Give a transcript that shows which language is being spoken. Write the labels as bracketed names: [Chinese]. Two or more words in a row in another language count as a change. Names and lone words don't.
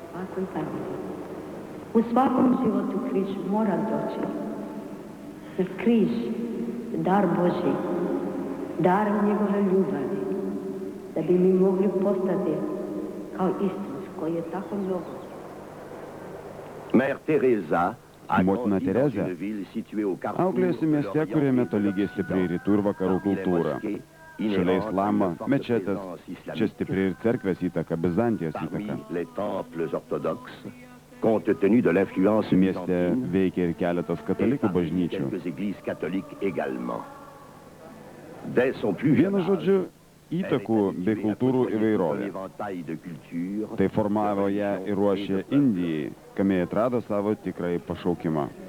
[Croatian] U svakom životu križ mora doći. Jer križ je dar Božji, dar njegove ljubavi, da bi mi mogli postati kao Isus koji je tako mnogo. Mère Teresa [Lithuanian] Motina Terezė auklėjosi mieste, kuriame tolygiai stipri rytų ir vakarų kultūra. Šalia islamo, mečetės, čia stipri ir cerkvės įtaka, Bizantijos įtaka. Mieste veikia ir keletas katalikų bažnyčių. Vienu žodžiu, įtakų bei kultūrų įvairovė. Tai formavo ją ir ruošė Indijai, kame atrado savo tikrąjį pašaukimą.